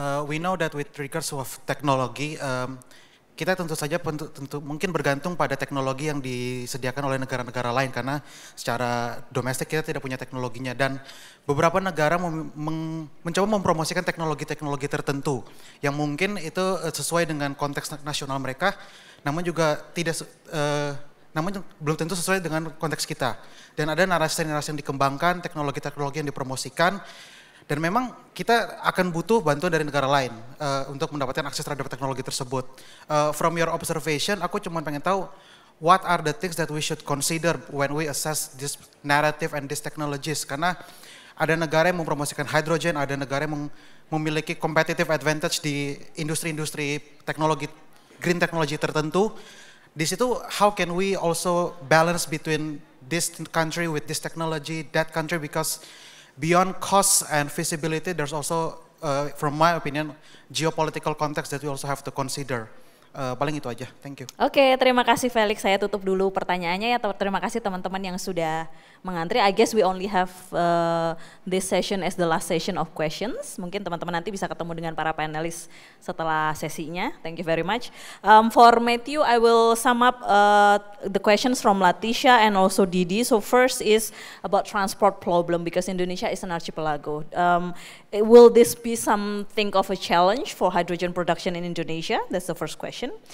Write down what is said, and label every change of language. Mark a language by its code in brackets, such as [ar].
[en] We know that with regards of technology, [id] kita tentu saja mungkin bergantung pada teknologi yang disediakan oleh negara-negara lain karena secara domestik kita tidak punya teknologinya dan beberapa negara mencoba mempromosikan teknologi-teknologi tertentu yang mungkin itu sesuai dengan konteks nasional mereka, namun juga namun belum tentu sesuai dengan konteks kita. Dan ada narasi-narasi yang dikembangkan, teknologi-teknologi yang dipromosikan. Dan memang kita akan butuh bantuan dari negara lain untuk mendapatkan akses terhadap teknologi tersebut. [en] From your observation, [id] aku cuma pengen tahu [en] what are the things that we should consider when we assess this narrative and these technologies. [id] Karena ada negara yang mempromosikan hydrogen, ada negara yang memiliki competitive advantage di industri-industri teknologi, green technology tertentu. Di situ, [en] how can we also balance between this country with this technology, that country, because beyond cost and feasibility, there's also, from my opinion, geopolitical context that we also have to consider. [id] Paling itu aja, [en] thank you. [id] Oke, terima kasih Felix. Saya tutup dulu pertanyaannya ya. Terima kasih teman-teman yang sudah mengantri. [en] I guess we only have this session as the last session of questions. [id] Mungkin teman-teman nanti bisa ketemu dengan para panelis setelah sesinya. [en] Thank you very much. For Matthew, I will sum up the questions from Latisha and also Didi. So first is about transport problem because Indonesia is an archipelago. Will this be something of a challenge for hydrogen production in Indonesia? That's the first question.